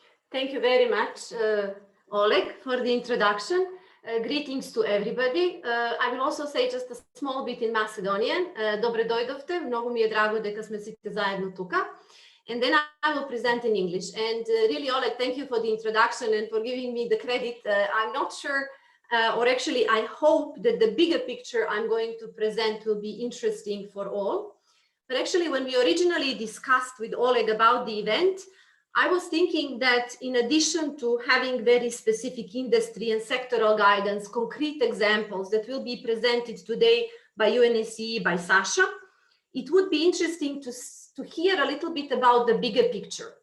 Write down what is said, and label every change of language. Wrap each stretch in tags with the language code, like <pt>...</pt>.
<en>Thank you very much, Oleg, for the introduction. Greetings to everybody. I will also say just a small bit in Macedonian.</en> <mk>Добре дојдовте, многу ми е драго дека сме сите заедно тука.</mk> <en>And then I will present in English. And really, Oleg, thank you for the introduction and for giving me the credit. I'm not sure, or actually I hope that the bigger picture I'm going to present will be interesting for all. But actually, when we originally discussed with Oleg about the event, I was thinking that in addition to having very specific industry and sectoral guidance, concrete examples that will be presented today by UNSCE, by Sasha, it would be interesting to hear a little bit about the bigger picture.</en>